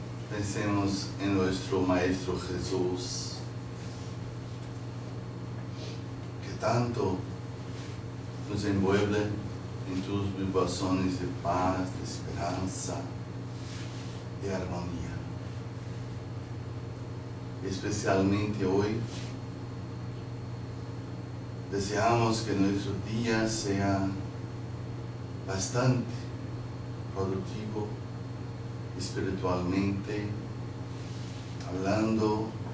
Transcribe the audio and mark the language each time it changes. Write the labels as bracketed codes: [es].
[es] Pensemos en nuestro Maestro Jesús, que tanto nos envuelve [pt] em tus vibrações de paz, de esperança, de harmonia. Especialmente hoje, desejamos que nosso dia seja bastante produtivo, espiritualmente, hablando,